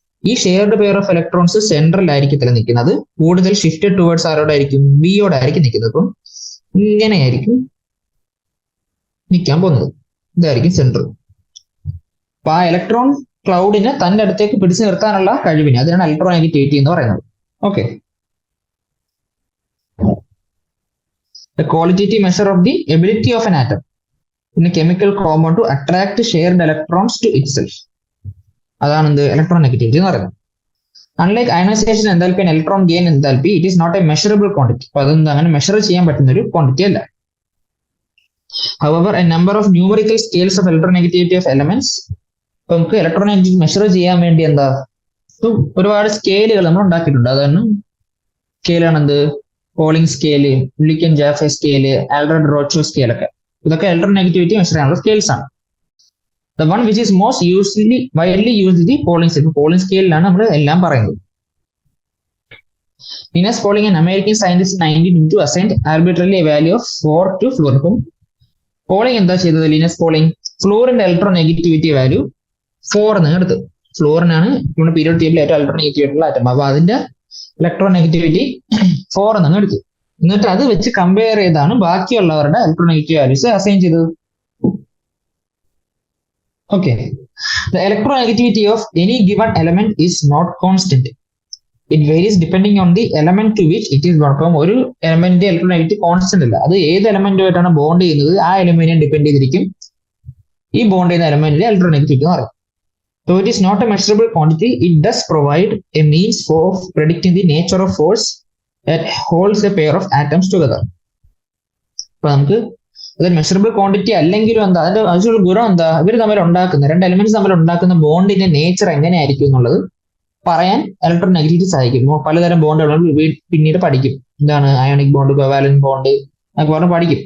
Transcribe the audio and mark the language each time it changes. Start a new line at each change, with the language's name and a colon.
Malayalam: ഈ shared pair of electrons central ആയിരിക്കത്തില്ല നിൽക്കുന്നത്, കൂടുതൽ ഷിഫ്റ്റഡ് ടുവേർഡ്സ് ആരോടായിരിക്കും, ബിയോടായിരിക്കും നിൽക്കുന്നത്. അപ്പം ഇങ്ങനെയായിരിക്കും നിൽക്കാൻ പോകുന്നത്. ഇതായിരിക്കും സെൻട്രൽ. അപ്പൊ ആ ഇലക്ട്രോൺ ക്ലൗഡിനെ തന്റെ അടുത്തേക്ക് പിടിച്ചു നിർത്താനുള്ള കഴിവിനെ അതിനാണ് ഇലക്ട്രോനെഗറ്റിവിറ്റി എന്ന് പറയുന്നത്.
English: Okay, the qualitative measure of the ability of an atom in a chemical compound to attract shared electrons to itself.
Malayalam: അതാണ് എന്ത് ഇലക്ട്രോനെഗറ്റിവിറ്റി എന്ന് പറയുന്നത്.
English: Unlike ionisation enthalpy and electron gain enthalpy, it is not a measurable quantity.
Malayalam: അപ്പൊ അതൊന്നും അങ്ങനെ measure ചെയ്യാൻ പറ്റുന്ന ഒരു ക്വാണ്ടിറ്റി അല്ല.
English: However, a number of numerical scales of electronegativity of elements,
Malayalam: ഇപ്പൊ നമുക്ക് ഇലക്ട്രോനെഗറ്റിവിറ്റി മെഷർ ചെയ്യാൻ വേണ്ടി എന്താ ഒരുപാട് സ്കെയിലുകൾ നമ്മൾ ഉണ്ടാക്കിയിട്ടുണ്ട്. അതാണ് സ്കെയിലാണ് എന്ത് പോളിംഗ് സ്കെയില്, വില്ലിക്കൻ ജാഫെ സ്കെയില്, ആൽഡ്രഡ് റോച്ചോ സ്കെയിലൊക്കെ. ഇതൊക്കെ ഇലക്ട്രോനെഗറ്റിവിറ്റി മെഷർ ചെയ്യാനുള്ള സ്കെയിൽസ് ആണ്.
English: The one which is most widely used is the Pauling scale.
Malayalam: Pauling സ്കെയിലാണ് നമ്മൾ എല്ലാം പറയുന്നത്.
English: Linus Pauling, an American scientist in 1922, assigned arbitrarily a value of 4 to fluorine.
Malayalam: അപ്പം polling എന്താ ചെയ്തത്? Linus polling ഫ്ലൂറിന്റെ electronegativity value 4 എന്ന് എടുത്തു. ഫ്ലൂറിനാണ് നമ്മുടെ പീരിയോഡ് ടേബിളിൽ ഏറ്റവും ഇലക്ട്രോനെഗറ്റീവ് ആയിട്ടുള്ള ആറ്റം. അപ്പൊ അതിന്റെ ഇലക്ട്രോനെഗറ്റിവിറ്റി 4 എന്ന് എടുത്തു. എന്നിട്ട് അത് വെച്ച് കമ്പയർ ചെയ്താണ് ബാക്കിയുള്ളവരുടെ ഇലക്ട്രോനെഗറ്റീവ് വാല്യൂസ് അസൈൻ ചെയ്തത്.
English: Okay, the electronegativity of any given element is not constant. It varies depending on the element to which it is bound.
Malayalam: അപ്പം ഒരു എലമെന്റിന്റെ ഇലക്ട്രോനെഗറ്റിവിറ്റി കോൺസ്റ്റന്റ് അല്ല, അത് ഏത് എലമെന്റുമായിട്ടാണ് ബോണ്ട് ചെയ്യുന്നത് ആ എലമെന്റിനെ ഡിപെൻഡ് ചെയ്തിരിക്കും ഈ ബോണ്ട് ചെയ്യുന്ന എലമെന്റിന്റെ ഇലക്ട്രോനെഗറ്റിവിറ്റി എന്ന് പറയും.
English: So it is not a measurable quantity. It does provide a means for predicting the nature of force that holds a pair of atoms together.
Malayalam: അപ്പൊ നമുക്ക് അത് മെഷറബിൾ ക്വാണ്ടിറ്റി അല്ലെങ്കിലും എന്താ അതിന്റെ ആവശ്യമുള്ള ഗുണം എന്താ, ഇവർ തമ്മിൽ ഉണ്ടാക്കുന്ന രണ്ട് എലിമെന്റ്സ് തമ്മിൽ ഉണ്ടാക്കുന്ന ബോണ്ടിന്റെ നേച്ചർ എങ്ങനെയായിരിക്കും എന്നുള്ളത് പറയാൻ ഇലക്ട്രോനെഗറ്റിവിറ്റി സഹായിക്കും. പലതരം ബോണ്ടുകൾ പിന്നീട് പഠിക്കും. എന്താണ് അയോണിക് ബോണ്ട്, കോവാലന്റ് ബോണ്ട് എന്നൊക്കെ പറഞ്ഞ് പഠിക്കും.